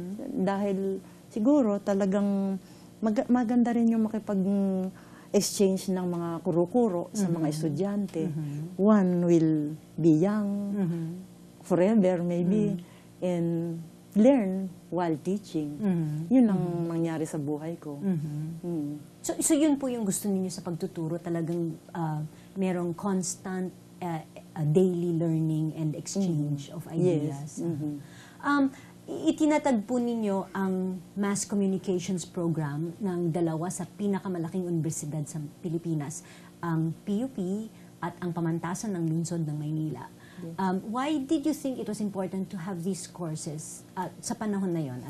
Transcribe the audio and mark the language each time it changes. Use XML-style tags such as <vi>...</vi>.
<tl>Dahil siguro talagang maganda rin yung makipag-exchange ng mga kuro-kuro sa mga estudyante.</tl> <en>One will be young, forever maybe, and learn while teaching.</en> <tl>Yun ang nangyari sa buhay ko. So yun po yung gusto ninyo sa pagtuturo, talagang merong</tl> <en>constant daily learning and exchange of ideas. Yes.</en> <tl>Itinatag po ninyo ang Mass Communications Program ng dalawa sa pinakamalaking universidad sa Pilipinas, ang PUP at ang Pamantasan ng Lungsod ng Maynila.</tl> <en>Why did you think it was important to have these courses</en> <tl>sa panahon na yon?</tl>